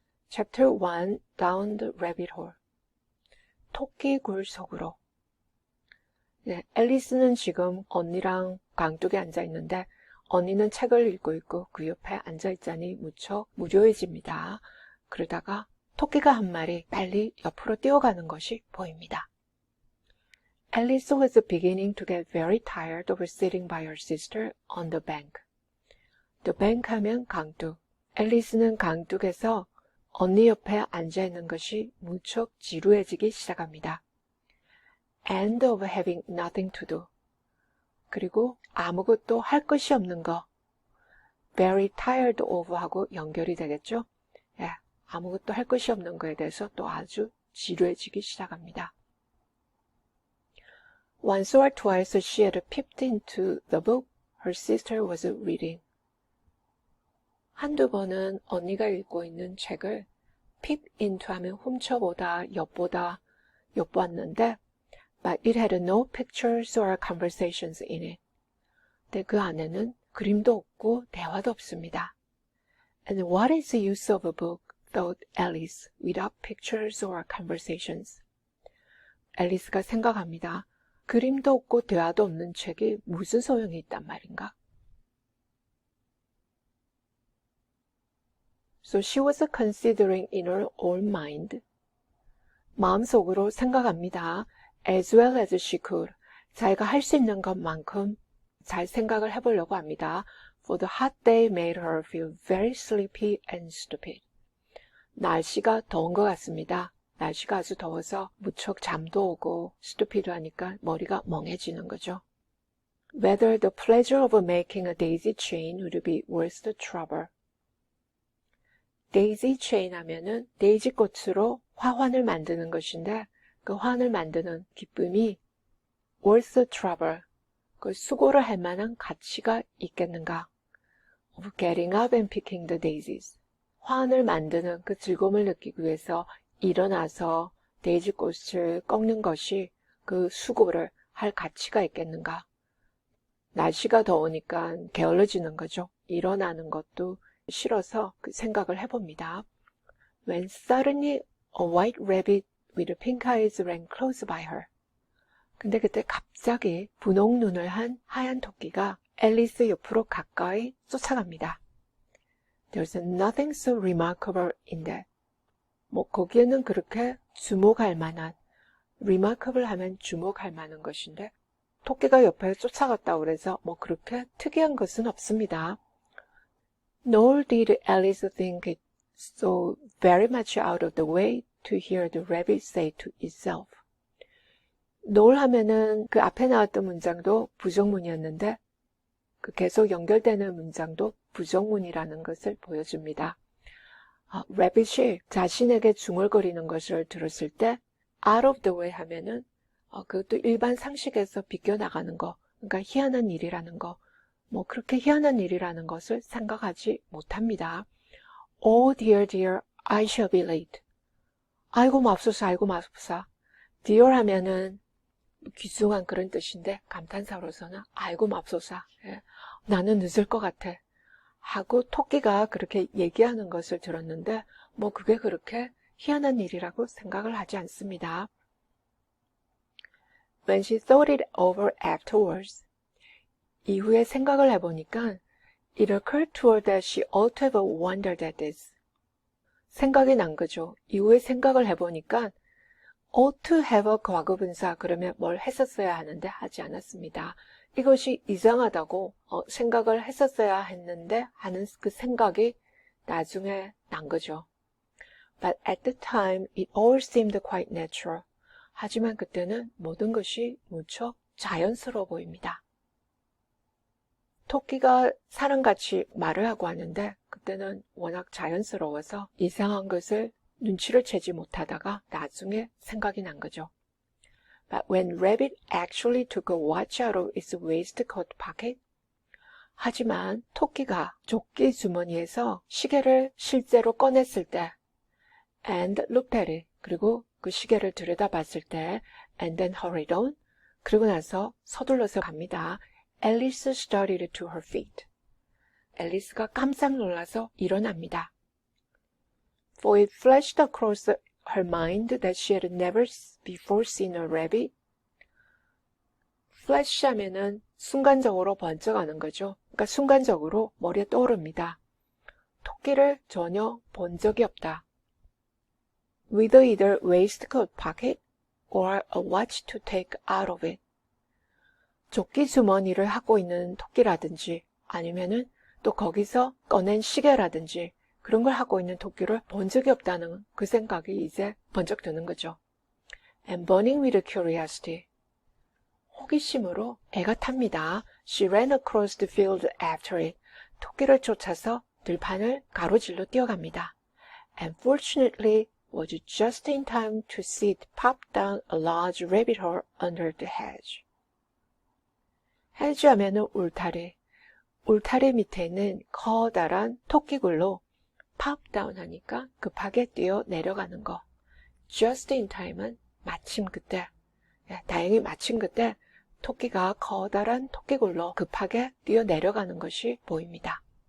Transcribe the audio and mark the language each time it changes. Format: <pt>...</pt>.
<en>Chapter 1 Down the Rabbit Hole</en> <ko>토끼굴 속으로 네, 앨리스는 지금 언니랑 강둑에 앉아 있는데 언니는 책을 읽고 있고 그 옆에 앉아 있자니 무척 무료해집니다. 그러다가 토끼가 한 마리 빨리 옆으로 뛰어가는 것이 보입니다.</ko> <en>Alice was beginning to get very tired of sitting by her sister on the bank.</en> <ko>The bank 하면 강둑. 앨리스는 강둑에서 언니 옆에 앉아 있는 것이 무척 지루해지기 시작합니다.</ko> <en>And of having nothing to do.</en> <ko>그리고 아무것도 할 것이 없는 거.</ko> <en>Very tired of</en> <ko>하고 연결이 되겠죠? 예, 아무것도 할 것이 없는 거에 대해서 또 아주 지루해지기 시작합니다.</ko> <en>Once or twice she had peeped into the book her sister was reading.</en> <ko>한두 번은 언니가 읽고 있는 책을 peep into 하면 훔쳐보다, 엿보았는데</ko> <en>But it had no pictures or conversations in it.</en> <ko>근데 그 안에는 그림도 없고 대화도 없습니다.</ko> <en>And what is the use of a book, thought Alice, without pictures or conversations?</en> <ko>앨리스가 생각합니다. 그림도 없고 대화도 없는 책이 무슨 소용이 있단 말인가?</ko> <en>So she was considering in her own mind.</en> <ko>마음속으로 생각합니다.</ko> <en>As well as she could.</en> <ko>자기가 할 수 있는 것만큼 잘 생각을 해보려고 합니다.</ko> <en>For the hot day made her feel very sleepy and stupid.</en> <ko>날씨가 더운 것 같습니다. 날씨가 아주 더워서 무척 잠도 오고 stupid 하니까 머리가 멍해지는 거죠.</ko> <en>Whether the pleasure of making a daisy chain would be worth the trouble.</en> <ko>daisy chain 하면은 데이지 꽃으로 화환을 만드는 것인데 그 화환을 만드는 기쁨이</ko> <en>worth the trouble,</en> <ko>그 수고를 할 만한 가치가 있겠는가?</ko> <en>Of getting up and picking the daisies.</en> <ko>화환을 만드는 그 즐거움을 느끼기 위해서 일어나서 데이지 꽃을 꺾는 것이 그 수고를 할 가치가 있겠는가? 날씨가 더우니까 게을러지는 거죠. 일어나는 것도 싫어서 그 생각을 해봅니다.</ko> <en>When suddenly a white rabbit with pink eyes ran close by her.</en> <ko>근데 그때 갑자기 분홍 눈을 한 하얀 토끼가 앨리스 옆으로 가까이 쫓아갑니다.</ko> <en>There's nothing so remarkable in that.</en> <ko>뭐 거기에는 그렇게 주목할 만한, remarkable 하면 주목할 만한 것인데 토끼가 옆에 쫓아갔다고 그래서 뭐 그렇게 특이한 것은 없습니다.</ko> <en>Nor did Alice think it so very much out of the way to hear the rabbit say to itself.</en> <ko>nor 하면은 그 앞에 나왔던 문장도 부정문이었는데 그 계속 연결되는 문장도 부정문이라는 것을 보여줍니다. rabbit이 자신에게 중얼거리는 것을 들었을 때</ko> <en>out of the way</en> <ko>하면은 그것도 일반 상식에서 비껴나가는 거, 그러니까 희한한 일이라는 거, 뭐 그렇게 희한한 일이라는 것을 생각하지 못합니다.</ko> <en>Oh dear dear, I shall be late.</en> <ko>아이고 맙소사, 아이고 맙소사. dear 하면은 귀중한 그런 뜻인데 감탄사로서는 아이고 맙소사. 예, 나는 늦을 것 같아. 하고 토끼가 그렇게 얘기하는 것을 들었는데 뭐 그게 그렇게 희한한 일이라고 생각을 하지 않습니다.</ko> <en>When she thought it over afterwards.</en> <ko>이후에 생각을 해보니까</ko> <en>it occurred to her that she ought to have wondered at this.</en> <ko>생각이 난 거죠. 이후에 생각을 해보니까</ko> <en>ought to have</en> <ko>과거분사 그러면 뭘 했었어야 하는데 하지 않았습니다. 이것이 이상하다고 생각을 했었어야 했는데 하는 그 생각이 나중에 난 거죠.</ko> <en>But at the time it all seemed quite natural.</en> <ko>하지만 그때는 모든 것이 무척 자연스러워 보입니다. 토끼가 사람같이 말을 하고 하는데 그때는 워낙 자연스러워서 이상한 것을 눈치를 채지 못하다가 나중에 생각이 난 거죠.</ko> <en>But when Rabbit actually took a watch out of its waistcoat pocket,</en> <ko>하지만 토끼가 조끼 주머니에서 시계를 실제로 꺼냈을 때</ko> <en>and looked at it.</en> <ko>그리고 그 시계를 들여다봤을 때</ko> <en>and then hurried on.</en> <ko>그리고 나서 서둘러서 갑니다.</ko> <en>Alice started to her feet.</en> <ko>앨리스가 깜짝 놀라서 일어납니다.</ko> <en>For it flashed across her mind that she had never before seen a rabbit.</en> <ko>flash 하면은 순간적으로 번쩍하는 거죠. 그러니까 순간적으로 머리에 떠오릅니다. 토끼를 전혀 본 적이 없다.</ko> <en>With either waistcoat pocket or a watch to take out of it.</en> <ko>조끼 주머니를 하고 있는 토끼라든지 아니면은 또 거기서 꺼낸 시계라든지 그런 걸 하고 있는 토끼를 본 적이 없다는 그 생각이 이제 번쩍 드는 거죠.</ko> <en>And burning with curiosity.</en> <ko>호기심으로 애가 탑니다.</ko> <en>She ran across the field after it.</en> <ko>토끼를 쫓아서 들판을 가로질러 뛰어갑니다.</ko> <en>And fortunately was just in time to see it pop down a large rabbit hole under the hedge.</en> <ko>hedge 하면은 울타리. 울타리 밑에 있는 커다란 토끼굴로 pop down 하니까 급하게 뛰어 내려가는 거.</ko> <en>just in time</en> <ko>은 마침 그때. 다행히 마침 그때 토끼가 커다란 토끼굴로 급하게 뛰어 내려가는 것이 보입니다.</ko>